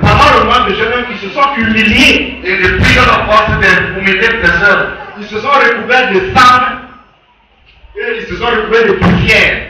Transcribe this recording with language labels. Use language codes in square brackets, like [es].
[fr] Pendant le moment de jeûne, ils se sont humiliés. [en] In the period of fasting, they humiliated themselves. [fr] Ils se sont recouverts de sang. Et ils se sont recouverts de poussière.